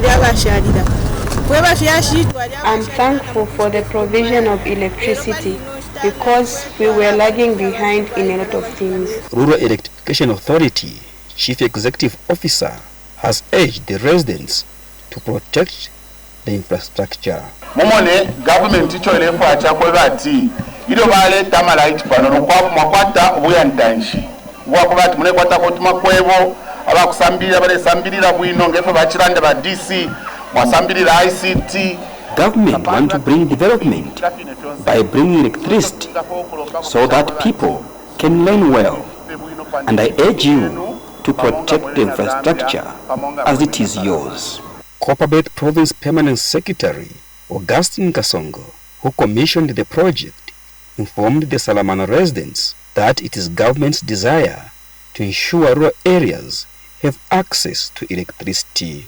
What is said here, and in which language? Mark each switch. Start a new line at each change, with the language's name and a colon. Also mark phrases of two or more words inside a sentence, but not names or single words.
English: I'm thankful for the provision of electricity. because we were lagging behind in a lot of things. Rural Electrification Authority Chief Executive Officer has urged the residents to protect the infrastructure.
Bemba: Momone government icho lefu achakwe bati ido bale tamala ichipano kwa makwata obuyantanshi wakubati mune kwata kotuma kwebo abakusambira bale sambirira bwino ngefe bachiranda ba DC mwasambirira ICT.
English: Government want to bring development by bringing electricity so that people can learn well, and I urge you to protect the infrastructure as it is yours. Copperbelt Province Permanent Secretary Augustine Kasongo, who commissioned the project, informed the Salamana residents that it is government's desire to ensure rural areas have access to electricity.